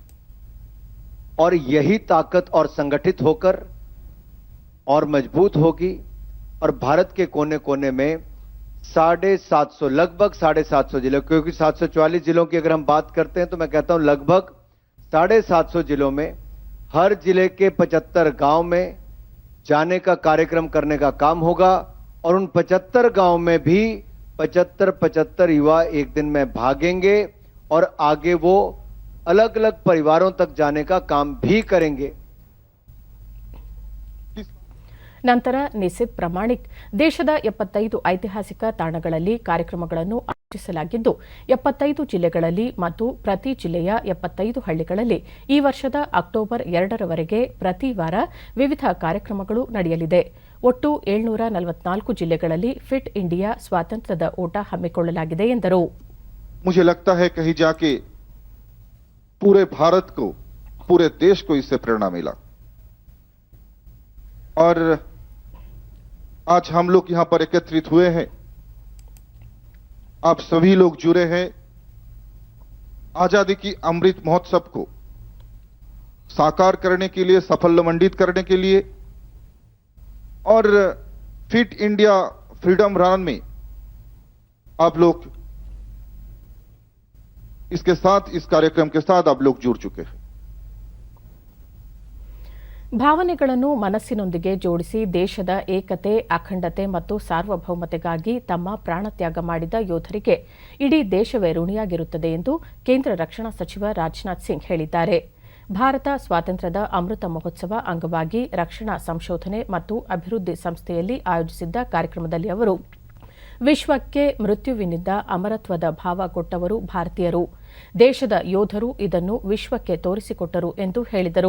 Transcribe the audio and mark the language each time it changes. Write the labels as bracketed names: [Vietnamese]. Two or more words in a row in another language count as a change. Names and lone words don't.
[Hindi] और यही ताकत और संगठित होकर और मजबूत होगी और भारत के कोने कोने में 750 लगभग 750 जिलों, क्योंकि 744 जिलों की अगर हम बात करते हैं तो मैं कहता हूं लगभग 750 जिलों में हर जिले के 75 गांव में जाने का कार्यक्रम करने का काम होगा. और उन 75 गांव में भी 75 युवा एक दिन में भागेंगे और आगे वो अलग अलग परिवारों तक जाने का काम भी करेंगे. [Kannada] ನಂತರ ನಿಸಿತ್ ಪ್ರಮಾಣಿಕ್ ದೇಶದ 75 ಐತಿಹಾಸಿಕ ತಾಣಗಳಲ್ಲಿ ಕಾರ್ಯಕ್ರಮಗಳನ್ನು ಆಯೋಜಿಸಲಾಗಿದ್ದು 75 ಜಿಲ್ಲೆಗಳಲ್ಲಿ ಮತ್ತು ಪ್ರತಿ ಜಿಲ್ಲೆಯ 75 ಹಳ್ಳಿಗಳಲ್ಲಿ ಈ ವರ್ಷದ ಅಕ್ಟೋಬರ್ 2ರವರೆಗೆ ಪ್ರತಿ ವಾರ ವಿವಿಧ ಕಾರ್ಯಕ್ರಮಗಳು ನಡೆಯಲಿದೆ. ಒಟ್ಟು 744 ಜಿಲ್ಲೆಗಳಲ್ಲಿ ಫಿಟ್ ಇಂಡಿಯಾ ಸ್ವಾತಂತ್ರ್ಯದ ಓಟ ಹಮ್ಮಿಕೊಳ್ಳಲಾಗಿದೆ ಎಂದರು. [Hindi] मुझे लगता है कहीं जाके पूरे भारत को, पूरे देश को इससे प्रेरणा मिला. और आज हम लोग यहां पर एकत्रित हुए हैं, आप सभी लोग जुड़े हैं आजादी की अमृत महोत्सव को साकार करने के लिए, सफलमंडित करने के लिए. और फिट इंडिया फ्रीडम रन में आप लोग इसके साथ, इस कार्यक्रम के साथ आप लोग जुड़ चुके हैं. [Kannada] ಭಾವನೆಗಳನ್ನು ಮನಸ್ಸಿನೊಂದಿಗೆ ಜೋಡಿಸಿ ದೇಶದ ಏಕತೆ, ಅಖಂಡತೆ ಮತ್ತು ಸಾರ್ವಭೌಮತೆಗಾಗಿ ತಮ್ಮ ಪ್ರಾಣತ್ಯಾಗ ಮಾಡಿದ ಯೋಧರಿಗೆ ಇಡೀ ದೇಶವೇ ಋಣಿಯಾಗಿರುತ್ತದೆ ಎಂದು ಕೇಂದ್ರ ರಕ್ಷಣಾ ಸಚಿವ ರಾಜನಾಥ್ ಸಿಂಗ್ ಹೇಳಿದ್ದಾರೆ. ಭಾರತ ಸ್ವಾತಂತ್ರ್ಯದ ಅಮೃತ ಮಹೋತ್ಸವ ಅಂಗವಾಗಿ ರಕ್ಷಣಾ ಸಂಶೋಧನೆ ಮತ್ತು ಅಭಿವೃದ್ಧಿ ಸಂಸ್ಥೆಯಲ್ಲಿ ಆಯೋಜಿಸಿದ್ದ ಕಾರ್ಯಕ್ರಮದಲ್ಲಿ ಅವರು ವಿಶ್ವಕ್ಕೆ ಮೃತ್ಯುವಿನಿಂದ ಅಮರತ್ವದ ಭಾವ ಕೊಟ್ಟವರು ಭಾರತೀಯರು, ದೇಶದ ಯೋಧರು ಇದನ್ನು ವಿಶ್ವಕ್ಕೆ ತೋರಿಸಿಕೊಟ್ಟರು ಎಂದು ಹೇಳಿದರು.